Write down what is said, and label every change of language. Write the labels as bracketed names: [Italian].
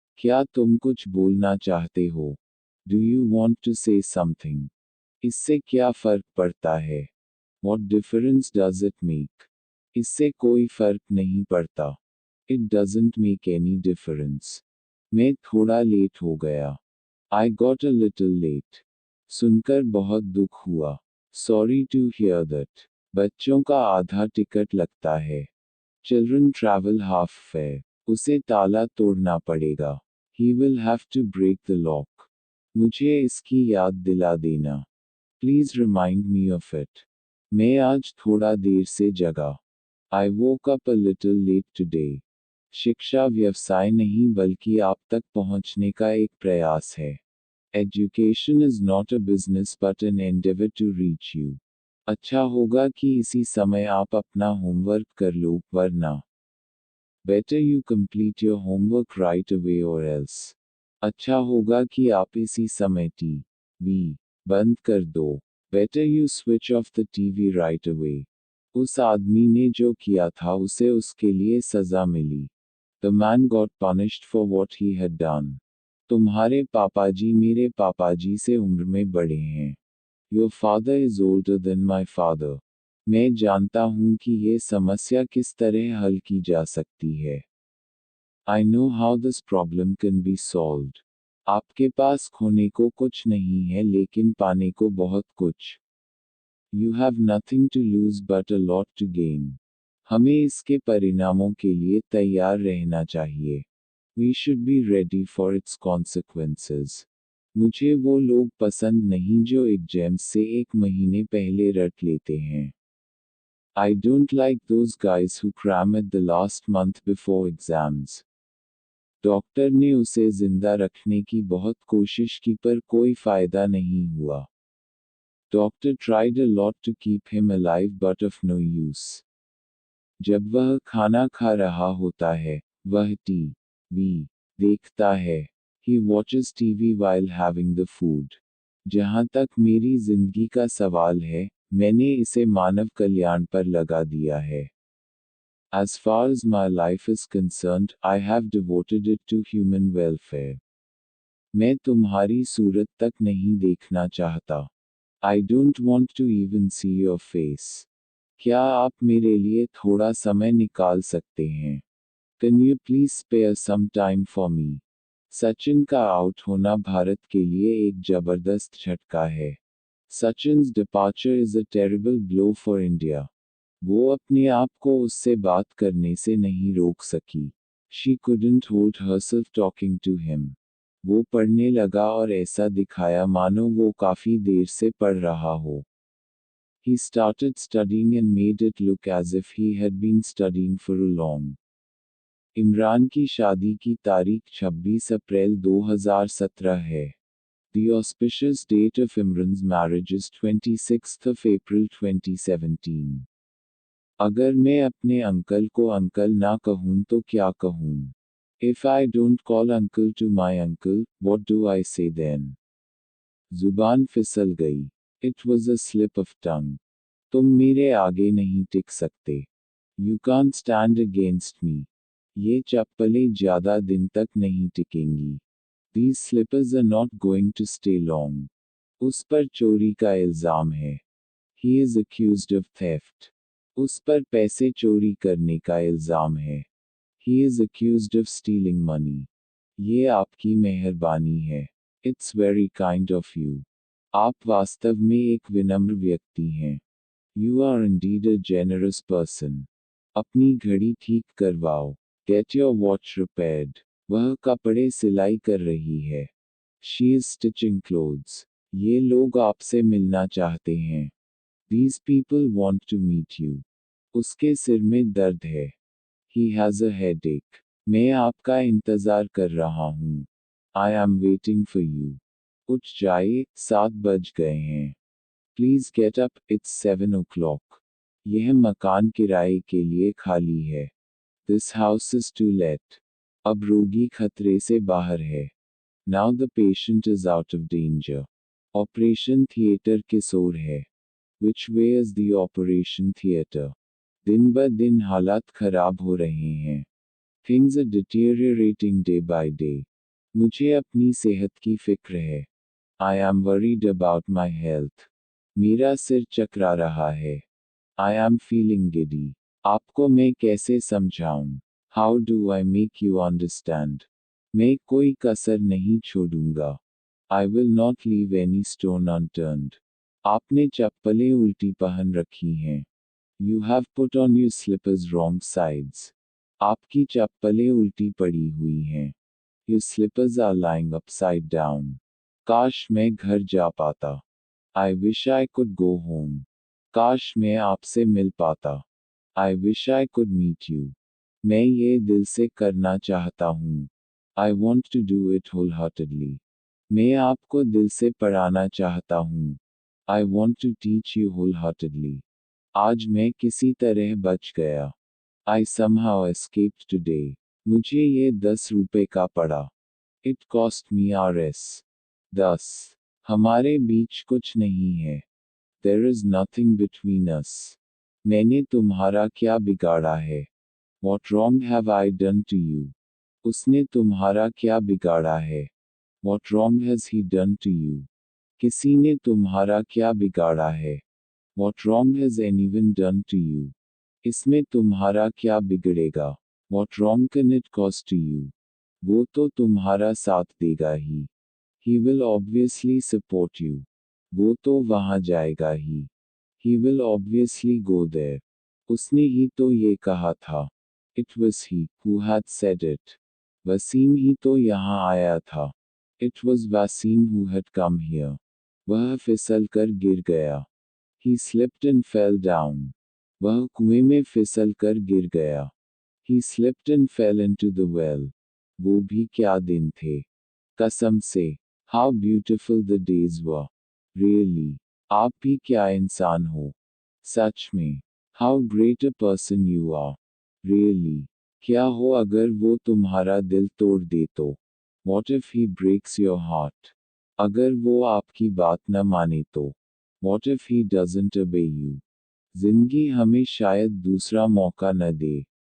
[Hindi] क्या तुम कुछ बोलना चाहते हो? [English] Do you want to say something? [Hindi] इससे क्या फ़र्क पड़ता है? [English] What difference does it make? [Hindi] इससे कोई फ़र्क नहीं पड़ता. [English] It doesn't make any difference. [Hindi] मैं थोड़ा लेट हो गया. [English] I got a little late. [Hindi] सुनकर बहुत दुख हुआ. [English] Sorry to hear that. [Hindi] बच्चों का आधा टिकट लगता है. [English] Children travel half fare. [Hindi] उसे ताला तोड़ना पड़ेगा. [English] He will have to break the lock. [Hindi] मुझे इसकी याद दिला देना. [English] Please remind me of it. [Hindi] मैं आज थोड़ा देर से जगा. [English] I woke up a little late today. [Hindi] शिक्षा व्यवसाय नहीं बल्कि आप तक पहुंचने का एक प्रयास है. [English] Education is not a business but an endeavor to reach you. [Hindi] अच्छा होगा कि इसी समय आप अपना होमवर्क कर लो, वरना. [English] Better you complete your homework right away or else. [Hindi] अच्छा होगा कि आप इसी समय टीवी बंद कर दो. [English] Better you switch off the TV right away. [Hindi] उस आदमी ने जो किया था उसे उसके लिए सज़ा मिली. [English] The man got punished for what he had done. [Hindi] तुम्हारे पापाजी मेरे पापाजी से उम्र में बड़े हैं. [English] Your father is older than my father. [Hindi] मैं जानता हूँ कि ये समस्या किस तरह हल की जा सकती है। [English] I know how this problem can be solved. [Hindi] आपके पास खोने को कुछ नहीं है लेकिन पाने को बहुत कुछ। [English] You have nothing to lose but a lot to gain. [Hindi] हमें इसके परिणामों के लिए तैयार रहना चाहिए। [English] We should be ready for its consequences. [Hindi] मुझे वो लोग पसंद नहीं जो एग्जाम से एक महीने पहले रट लेते हैं। [English] I don't like those guys who cram at the last month before exams. [Hindi] Doctor ने उसे जिंदा रखने की बहुत कोशिश की पर कोई फायदा नहीं हुआ। [English] Doctor tried a lot to keep him alive but of no use. [Hindi] जब वह खाना खा रहा होता है, वह टी.वी. देखता है। [English] He watches TV while having the food. [Hindi] जहाँ तक मेरी जिंदगी का सवाल है, मैंने इसे मानव कल्याण पर लगा दिया है। [English] As far as my life is concerned, I have devoted it to human welfare. [Hindi] मैं तुम्हारी सूरत तक नहीं देखना चाहता। [English] I don't want to even see your face. [Hindi] क्या आप मेरे लिए थोड़ा समय निकाल सकते हैं? [English] Can you please spare some time for me? [Hindi] Sachin का आउट होना भारत के लिए एक जबरदस्त झटका है। [English] Sachin's departure is a terrible blow for India. [Hindi] वो अपने आप को उससे बात करने से नहीं रोक सकी। [English] She couldn't hold herself talking to him. [Hindi] वो पढ़ने लगा और ऐसा दिखाया मानो वो काफी देर से पढ़ रहा हो। [English] He started studying and made it look as if he had been studying for a long. [Hindi] Imran की शादी की तारीख 26 अप्रैल 2017 है। [English] The auspicious date of Imran's marriage is 26th of April 2017. [Hindi] अगर मैं अपने अंकल को अंकल ना कहूँ तो क्या कहूँ? [English] If I don't call uncle to my uncle, what do I say then? [Hindi] जुबान फिसल गई। [English] It was a slip of tongue. [Hindi] तुम मेरे आगे नहीं टिक सकते। [English] You can't stand against me. [Hindi] ये चप्पलें ज़्यादा दिन तक नहीं टिकेंगी। [English] These slippers are not going to stay long. [Hindi] उस पर चोरी का इल्ज़ाम है। [English] He is accused of theft. [Hindi] उस पर पैसे चोरी करने का इल्ज़ाम है। [English] He is accused of stealing money. [Hindi] ये आपकी मेहरबानी है। [English] It's very kind of you. [Hindi] आप वास्तव में एक विनम्र व्यक्ति हैं। [English] You are indeed a generous person. [Hindi] अपनी घड़ी ठीक करवाओ। [English] Get your watch repaired. [Hindi] वह कपड़े सिलाई कर रही है। [English] She is stitching clothes. [Hindi] ये लोग आपसे मिलना चाहते हैं। [English] These people want to meet you. [Hindi] उसके सिर में दर्द है। [English] He has a headache. [Hindi] मैं आपका इंतज़ार कर रहा हूँ। [English] I am waiting for you. [Hindi] उठ जाइए, 7 बज गए हैं। [English] Please get up, it's 7 o'clock. [Hindi] यह मकान किराए के लिए खाली है। [English] This house is to let. [Hindi] अब रोगी खतरे से बाहर है। [English] Now the patient is out of danger. [Hindi] Operation theatre किस ओर है? [English] Which way is the operation theater? [Hindi] दिन ब दिन हालात खराब हो रहे हैं। [English] Things are deteriorating day by day. [Hindi] मुझे अपनी सेहत की फिक्र है। [English] I am worried about my health. [Hindi] मेरा सिर चकरा रहा है। [English] I am feeling giddy. [Hindi] आपको मैं कैसे समझाऊं? [English] How do I make you understand? [Hindi] मैं कोई कसर नहीं छोड़ूंगा। [English] I will not leave any stone unturned. [Hindi] आपने चप्पलें उल्टी पहन रखी हैं। [English] You have put on your slippers wrong sides. [Hindi] आपकी चप्पलें उल्टी पड़ी हुई हैं। [English] Your slippers are lying upside down. [Hindi] काश मैं घर जा पाता। [English] I wish I could go home. [Hindi] काश मैं आपसे मिल पाता। [English] I wish I could meet you. [Hindi] मैं ये दिल से करना चाहता हूँ। [English] I want to do it wholeheartedly. [Hindi] मैं आपको दिल से पढ़ाना चाहता हूँ। [English] I want to teach you wholeheartedly. [Hindi] आज मैं किसी तरह बच गया। [English] I somehow escaped today. [Hindi] मुझे ये 10 रुपए का पड़ा। [English] It cost me Rs. 10. [Hindi] हमारे बीच कुछ नहीं है। [English] There is nothing between us. [Hindi] मैंने तुम्हारा क्या बिगाड़ा है? [English] What wrong have I done to you? [Hindi] उसने तुम्हारा क्या बिगाड़ा है? [English] What wrong has he done to you? [Hindi] किसी ने तुम्हारा क्या बिगाड़ा है? [English] What wrong has anyone done to you? [Hindi] इसमें तुम्हारा क्या बिगड़ेगा? [English] What wrong can it cause to you? [Hindi] वो तो तुम्हारा साथ देगा ही. [English] He will obviously support you. [Hindi] वो तो वहाँ जाएगा ही. [English] He will obviously go there. [Hindi] उसने ही तो ये कहा था. [English] It was he who had said it. [Hindi] Wasim ही तो यहाँ आया था. [English] It was Wasim who had come here. [Hindi] वह फिसल कर गिर गया. [English] He slipped and fell down. [Hindi] वह कुएं में फिसल कर गिर गया. [English] He slipped and fell into the well. [Hindi] वो भी क्या दिन थे. कसम से. [English] How beautiful the days were. Really. [Hindi] आप भी क्या इंसान हो. सच में. [English] How great a person you are. Really. [Hindi] क्या हो अगर वो तुम्हारा दिल तोड़ दे तो. [English] What if he breaks your heart? [Hindi] अगर वो आपकी बात न माने तो. [English] What if he doesn't obey you? [Hindi] जिंदगी हमें शायद दूसरा मौका न दे.